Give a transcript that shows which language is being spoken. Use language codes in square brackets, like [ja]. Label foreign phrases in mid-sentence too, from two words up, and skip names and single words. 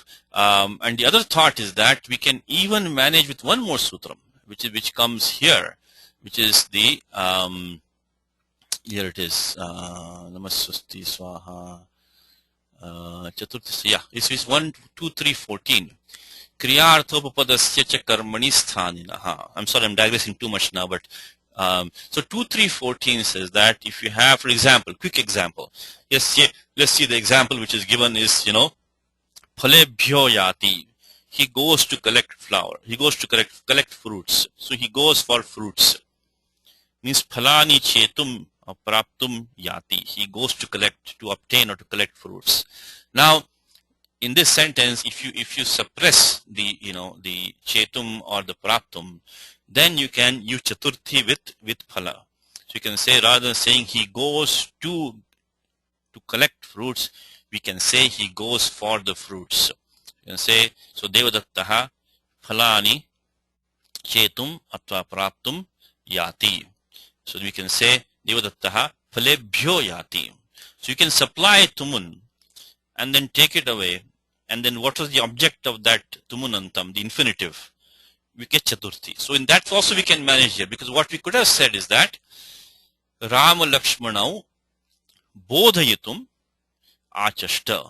[en] And the other thought is that we can even manage with one more Sutram, which comes here, which is the here it is, [sa] Namaswasti Swaha, [en] Chaturthi, yeah, this is 1, 2, 3, 14. [sa] Kriyarthopapadasya cha karmani sthaninaha. [en] I'm sorry, I'm digressing too much now, but so 2, 3, 14 says that if you have, for example, quick example. Yes, let's see the example which is given is, [sa] Phalebhyo yati. [en] He goes to collect flower. He goes to collect fruits. So he goes for fruits. [sa] Means phalani chetum praptum yati. [en] He goes to obtain or to collect fruits. Now, in this sentence, if you suppress the chetum or the praptum, then you can use chaturthi with phala. So you can say, rather than saying he goes to collect fruits, we can say he goes for the fruits. You can say, so [sa] devadattaha phalani chetum atva praptum yati. [en] So we can say [sa] devadattaha phalebhyo yati. [en] So you can supply tumun and then take it away, and then what was the object of that tumunantam, the infinitive? We get chaturthi. So in that also we can manage here, because what we could have said is that [sa] Rama Lakshmanau bodhayitum achashta.